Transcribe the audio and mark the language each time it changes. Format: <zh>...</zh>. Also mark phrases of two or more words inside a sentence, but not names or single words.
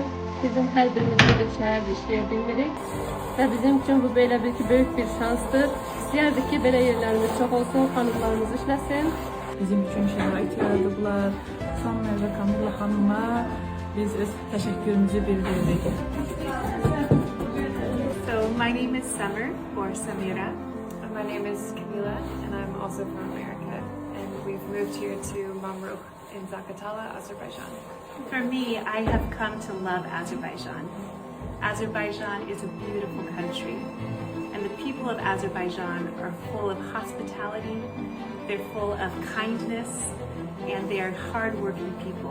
<tr>Bizim her birimiz bir şehirde işleyebilmelik. Ve bizim için bu böyle büyük bir şanstır.</tr> <az>İstəyərdik ki,</az> <tr>böyle yerlerimiz çok olsun, hanımlarımız işlesin.</tr> <az>Bizim üçün şərait yaradıblar. Son növbə Kamilla xanıma biz öz təşəkkürümüzü bildiririk.</az> <en>So my name is Summer, or Samira. And my name is Camila, and I'm also from America. And we've moved here to Mamruk in Zaqatala, Azerbaijan. For me, I have come to love Azerbaijan. Azerbaijan is a beautiful country, and the people of Azerbaijan are full of hospitality, they're full of kindness, and they are hard-working people.</en>